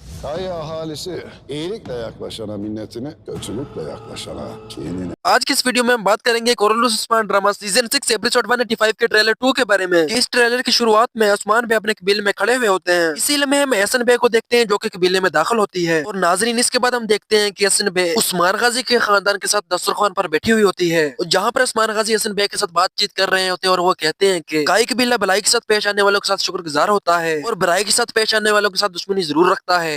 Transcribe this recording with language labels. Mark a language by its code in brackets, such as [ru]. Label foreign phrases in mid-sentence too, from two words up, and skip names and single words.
[tr] Köy ahalisi iyilikle yaklaşana milletine, kötülükle yaklaşana kinine. [hi] आज की इस वीडियो में हम बात करेंगे कोरोलस उस्मान ड्रामा सीजन 6 एपिसोड 185 के ट्रेलर 2 के बारे में। इस ट्रेलर की शुरुआत में उस्मान भाई अपने कबीले में खड़े हुए होते हैं। इसी लम्हे हम एहसन भाई को देखते हैं जो कि कबीले में दाखिल होती है और नाजरीन इसके बाद हम देखते हैं कि एहसन भाई उस्मान गाजी के खानदान के साथ दस्तरखान पर बैठी हुई होती है और जहाँ पर उस्मान गाजी एहसन भाई के साथ बातचीत कर रहे होते हैं और वो कहते हैं कि काई कबीला भलाई के साथ पेश आने वालों के साथ शुक्रगुजार होता है और बुराई के साथ पेश आने वालों के साथ दुश्मनी जरूर रखता है।